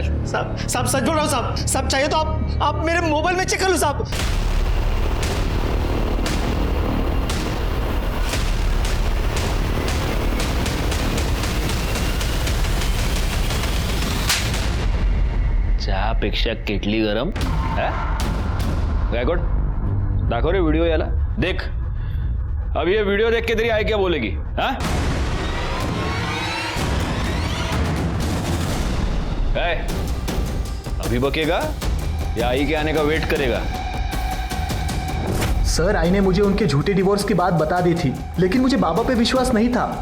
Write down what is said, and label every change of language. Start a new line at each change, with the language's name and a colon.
Hindi: साहब साहब सच बोल रहा हूँ साहब। साहब चाहिए तो आप मेरे मोबाइल में चेक कर लो साहब।
Marathi: चहापेक्षा केटली गरम गायकवाड, दाखव रे व्हिडिओ याला.
Hindi: देख अब ये वीडियो देख के तेरी आई क्या बोलेगी? हाँ अभी बकेगा या आई के आने का वेट करेगा? सर आई ने मुझे उनके झूठे डिवोर्स की बात बता दी थी, लेकिन मुझे बाबा पे विश्वास नहीं था।